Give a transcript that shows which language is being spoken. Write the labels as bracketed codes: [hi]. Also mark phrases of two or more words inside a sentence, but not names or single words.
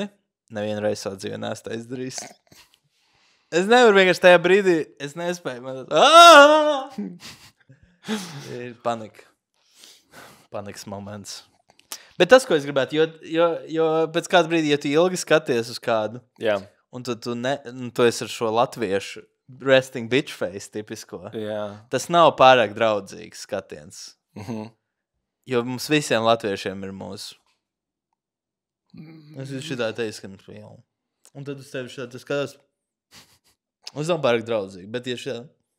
[lv] Nevienu reizi savu dzīvi neesmu tā izdarījis. Es nevaru vienkārši tajā brīdī, es nespēju. Ir panika. Panikas moments. Bet tas, ko es gribētu, jo pēc kāda brīdī, ja tu ilgi skaties uz kādu, un tu esi ar šo latviešu [en] resting bitch face [lv] tipisko, tas nav pārāk draudzīgs skatiens. Jo mums visiem latviešiem ir mūsu. Es šitā teicu, ka mums jau. Un tad uz tevi šitā tas skatās. Uz nav pārāk draudzīgi, bet ja šitā.